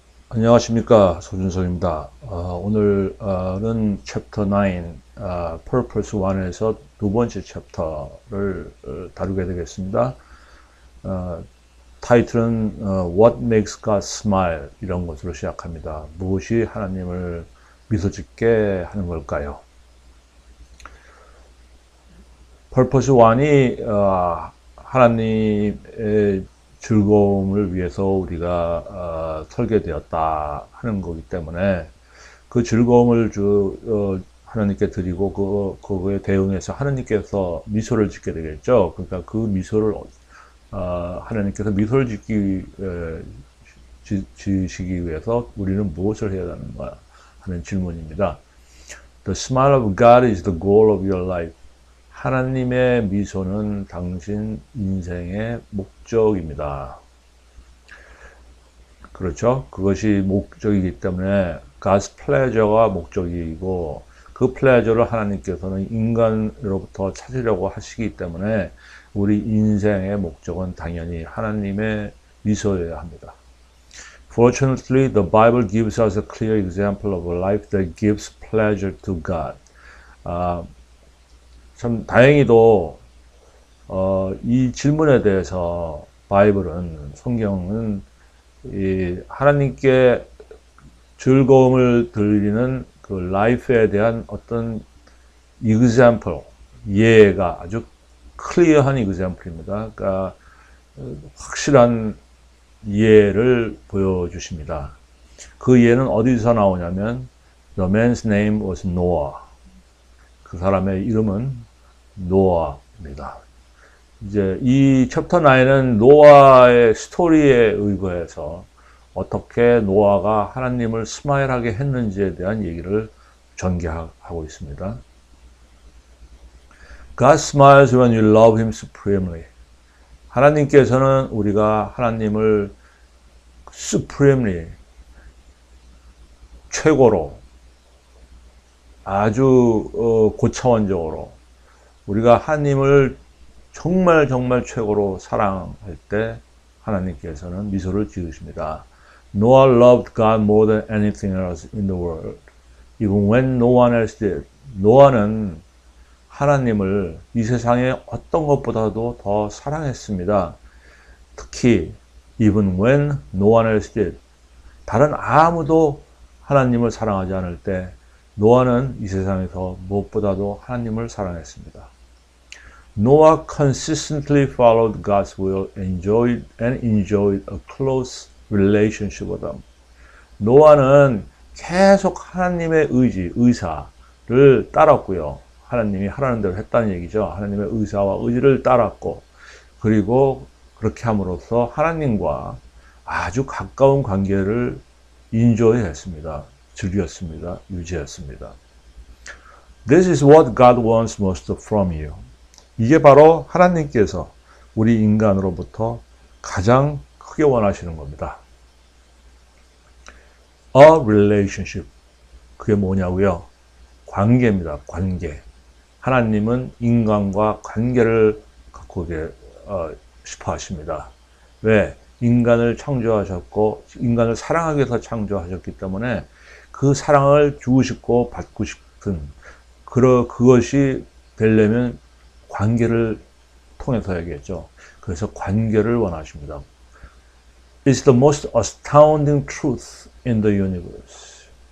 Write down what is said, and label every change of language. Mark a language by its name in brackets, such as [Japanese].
[Korean] 안녕하십니까, 소준석입니다. 오늘은 챕터 9, Purpose 1에서 두 번째 챕터를 다루게 되겠습니다. 타이틀은 [English] What Makes God Smile? [Korean] 이런 것으로 시작합니다. 무엇이 하나님을 미소 짓게 하는 걸까요? Purpose 1이 하나님의 즐거움을 위해서 우리가 설계되었다 하는 거기 때문에 그 즐거움을 하나님께 드리고 그거에 대응해서 하나님께서 미소를 짓게 되겠죠. 그러니까 그 미소를 하나님께서 미소를 지으시기 위해서 우리는 무엇을 해야 하는가 하는 질문입니다. [English] The smile of God is the goal of your life. [Korean] 하나님의 미소는 당신 인생의 목적입니다. 그렇죠? 그것이 목적이기 때문에 [English] God's pleasure [Korean] 가 목적이고 그 pleasure를 하나님께서는 인간으로부터 찾으려고 하시기 때문에 우리 인생의 목적은 당연히 하나님의 미소여야 합니다. [English] Fortunately, the Bible gives us a clear example of a life that gives pleasure to God. [Korean] 참 다행히도 이 질문에 대해서 성경은 하나님께 즐거움을 드리는 그 라이프에 대한 어떤 example, 예가 아주 클리어한 example입니다. 그러니까 확실한 예를 보여주십니다. 그 예는 어디서 나오냐면 [English] The man's name was Noah. [Korean] 그 사람의 이름은 노아입니다. 이제 이 챕터 9은 노아의 스토리에 의거해서 어떻게 노아가 하나님을 스마일하게 했는지에 대한 얘기를 전개하고 있습니다. [English] God smiles when you love him supremely. [Korean] 하나님께서는 우리가 하나님을 supremely, 최고로, 아주 고차원적으로 우리가 하나님을 정말 최고로 사랑할 때 하나님께서는 미소를 지으십니다. [English] Noah loved God more than anything else in the world. Even when no one else did. [Korean] 노아는 하나님을 이 세상에 어떤 것보다도 더 사랑했습니다. 특히 [English] even when no one else did. [Korean] 다른 아무도 하나님을 사랑하지 않을 때 노아는 이 세상에서 무엇보다도 하나님을 사랑했습니다. [English] Noah consistently followed God's will and enjoyed a close relationship with Him. [Korean] 노아는 계속 하나님의 의사를 따랐고요. 하나님이 하라는 대로 했다는 얘기죠. 하나님의 의사와 의지를 따랐고, 그리고 그렇게 함으로써 하나님과 아주 가까운 관계를 인조했습니다. 즐겼습니다. 유지했습니다. [English] This is what God wants most from you. [Korean] 이게 바로 하나님께서 우리 인간으로부터 가장 크게 원하시는 겁니다. [English] A relationship. [Korean] 그게 뭐냐고요? 관계입니다. 관계. 하나님은 인간과 관계를 갖고 싶어 하십니다. 왜? 인간을 창조하셨고 인간을 사랑하기 위해서 창조하셨기 때문에 그 사랑을 주고 싶고 받고 싶은 그것이 되려면 관계를 통해서야겠죠. 그래서 관계를 원하십니다. [English] It's the most astounding truth in the universe.